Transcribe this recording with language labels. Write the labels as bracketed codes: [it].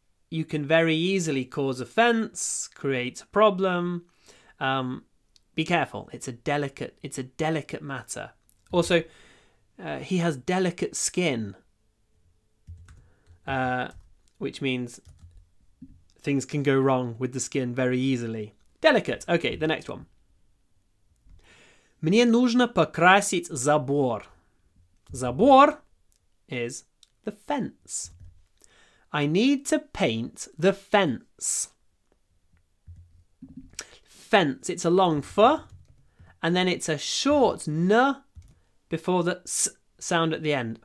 [en] You can very easily cause offense, create a problem. Be careful. It's a delicate matter. Also, he has delicate skin, which means things can go wrong with the skin very easily. Delicate. Okay, the next one. [ru] Мне нужно покрасить забор. [en] Забор is the fence. I need to paint the fence. Fence, it's a long f, and then it's a short n before the s sound at the end.